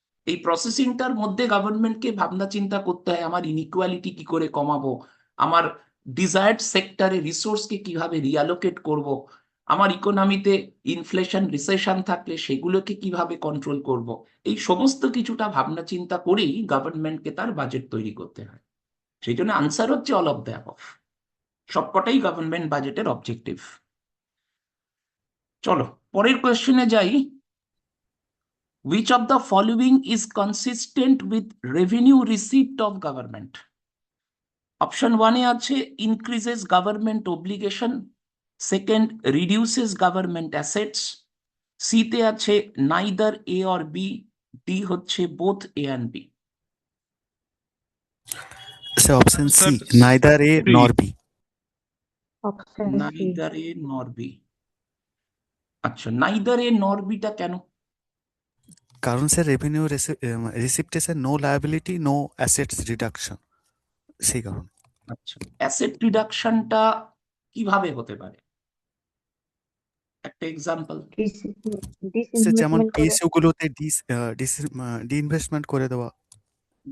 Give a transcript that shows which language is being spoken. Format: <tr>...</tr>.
<bn>এই প্রসেসিংটার মধ্যে গভর্নমেন্টকে ভাবনা চিন্তা করতে হয় আমার ইনইকুয়ালিটি কি করে কমাবো, আমার ডিজায়ার্ড সেক্টরে রিসোর্সকে কিভাবে রিঅ্যালোকেট করব, আমার ইকোনমিতে ইনফ্লেশন রিসেশন থাকলে সেগুলোকে কিভাবে কন্ট্রোল করব। এই সমস্ত কিছুটা ভাবনা চিন্তা করেই গভর্নমেন্টকে তার বাজেট তৈরি করতে হয়। সেই জন্য আনসার হচ্ছে অল অফ দ্য অ্যাবভ। সবকটাই গভর্নমেন্ট বাজেটের অবজেক্টিভ। চলো পরের কোয়েশ্চেনে যাই।</bn> <en>Which of the following is consistent with revenue receipt of government?</en> <bn>Option ওয়ানে আছে</bn> <en>increases government obligation, second reduces government assets,</en> <bn>C তে আছে</bn> <en>neither A or B,</en> <bn>D হচ্ছে</bn> <en>both A and B.</en> <bn>Sir option C,</bn> <en>Sir, neither A C. Nor B. Option C. neither A nor B।</en> <bn>আচ্ছা,</bn> <en>neither A nor B</en> <bn>টা কেন? কারণ sir revenue রিসিপ্টে sir no liability no assets reduction, সেই কারণ। আচ্ছা, asset রিডাকশনটা কিভাবে হতে পারে? একটা এক্সাম্পল। স্যার যেমন ডিসইনভেস্টমেন্ট করে। পিএসইউ গুলোতে ডিইনভেস্টমেন্ট করে দেওয়া, এর</bn>